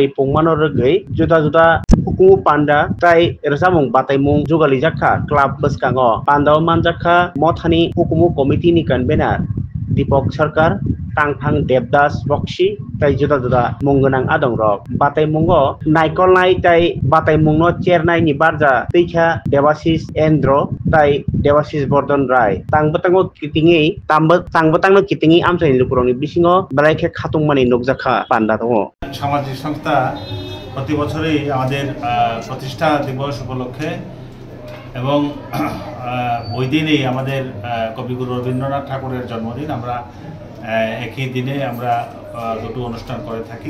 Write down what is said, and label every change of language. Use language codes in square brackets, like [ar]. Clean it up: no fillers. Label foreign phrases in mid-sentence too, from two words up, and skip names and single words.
[trp] पंमानरगै जुदा जुदा हुकुमु पान्डा ताई रसामुं बाताइमुं जुगाली जाखा क्लाब बसकांगो पान्डाव मानजाखा मथानी हुकुमु कमिटिनि कन्वेनार दीपक सरकार तांथां देवदास बक्सि ताई जुदा जुदा मुंगोनां आदं रक बाताइमुंगो नायकलनाय ताई बाताइमुंनो चेरनायनि बारजा तैखा देवाशिष एन्द्र ताई देवाशिष बर्धन राय तांबतांगो कितिङै तांबतांनो कितिङै आमसानि लुकुरंनि बिसिङो बलाइखे खातुंमानि नगजाखा पान्डा दङ। [bn] সামাজিক সংস্থা প্রতি বছরই আমাদের প্রতিষ্ঠা দিবস উপলক্ষে এবং ওই দিনেই আমাদের কবিগুরু রবীন্দ্রনাথ ঠাকুরের জন্মদিন আমরা একই দিনে আমরা দুটো অনুষ্ঠান করে থাকি।